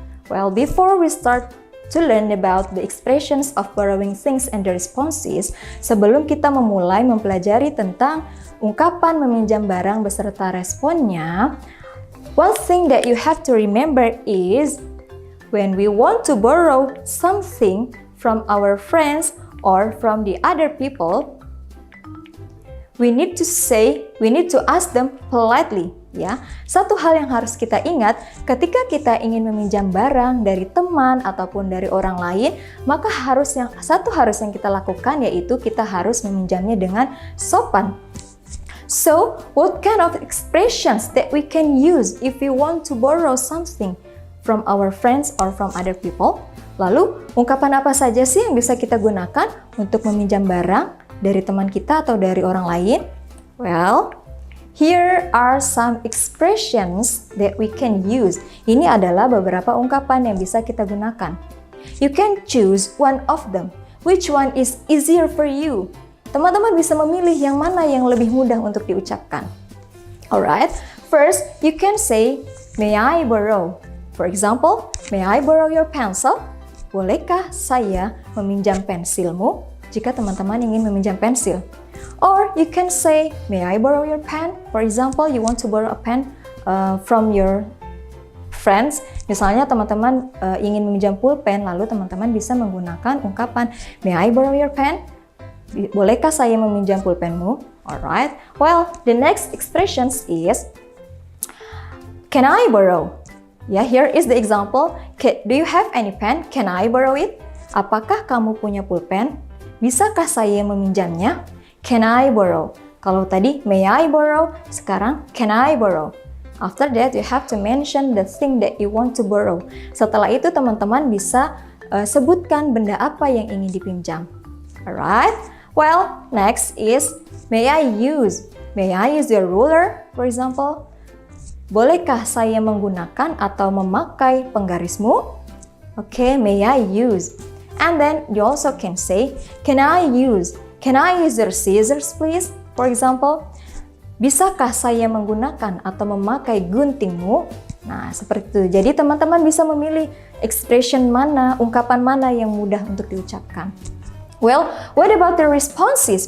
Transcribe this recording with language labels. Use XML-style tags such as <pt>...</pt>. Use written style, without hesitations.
<en>Well, before we start to learn about the expressions of borrowing things and the responses,</en> <id>sebelum kita memulai mempelajari tentang ungkapan meminjam barang beserta responnya,</id> <en>one thing that you have to remember is when we want to borrow something from our friends or from the other people, we need to ask them politely, ya.</en> <id>Satu hal yang harus kita ingat, ketika kita ingin meminjam barang dari teman ataupun dari orang lain, maka satu harus yang kita lakukan yaitu kita harus meminjamnya dengan sopan.</id> <en>So, what kind of expressions that we can use if we want to borrow something from our friends or from other people?</en> <id>Lalu, ungkapan apa saja sih yang bisa kita gunakan untuk meminjam barang dari teman kita atau dari orang lain?</id> <en>Well, here are some expressions that we can use.</en> <id>Ini adalah beberapa ungkapan yang bisa kita gunakan.</id> <en>You can choose one of them. Which one is easier for you?</en> <id>Teman-teman bisa memilih yang mana yang lebih mudah untuk diucapkan.</id> <en>Alright, first you can say, may I borrow? For example, may I borrow your pencil?</en> <id>Bolehkah saya meminjam pensilmu? Jika teman-teman ingin meminjam pensil.</id> <en>Or you can say, may I borrow your pen? For example, you want to borrow a pen from your friends.</en> <id>Misalnya teman-teman ingin meminjam pulpen, lalu teman-teman bisa menggunakan ungkapan,</id> <en>may I borrow your pen?</en> <id>Bolehkah saya meminjam pulpenmu?</id> <en>Alright. Well, the next expressions is, can I borrow? Ya, here is the example. Do you have any pen? Can I borrow it?</en> <id>Apakah kamu punya pulpen? Bisakah saya meminjamnya?</id> <en>Can I borrow?</en> <id>Kalau tadi</id> <en>may I borrow, sekarang can I borrow? After that, you have to mention the thing that you want to borrow.</en> <id>Setelah itu, teman-teman bisa sebutkan benda apa yang ingin dipinjam.</id> <en>Alright? Well, next is may I use your ruler, for example?</en> <id>Bolehkah saya menggunakan atau memakai penggarismu?</id> <en>Okay, may I use? And then you also can say, can I use your scissors please? For example,</en> <id>bisakah saya menggunakan atau memakai guntingmu? Nah, seperti itu. Jadi teman-teman bisa memilih expression mana, ungkapan mana yang mudah untuk diucapkan.</id> <en>Well, what about the responses?</en>